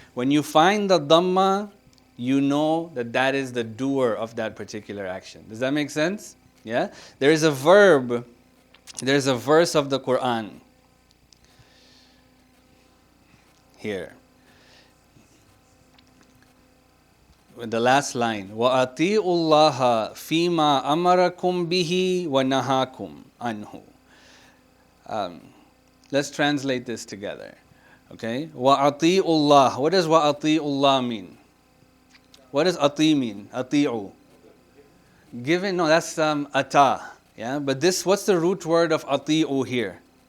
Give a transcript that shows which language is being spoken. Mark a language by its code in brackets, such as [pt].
[en] When you find the dhamma, you know that that is the doer of that particular action. Does that make sense? Yeah? There is a verb, there's a verse of the Quran here. The last line, [ar] وَأَطِيعُوا اللَّهَ فِيمَا أَمَرَكُمْ بِهِ وَنَهَاكُمْ عَنْهُ. [en] Let's translate this together. Okay? [ar] وَأَطِيعُوا اللَّهَ. [en] What does [ar] وَأَطِيعُوا اللَّهَ [en] mean? What does ati mean? Ati'u. Given, no, that's ata. Yeah? But this, what's the root word of ati'u here?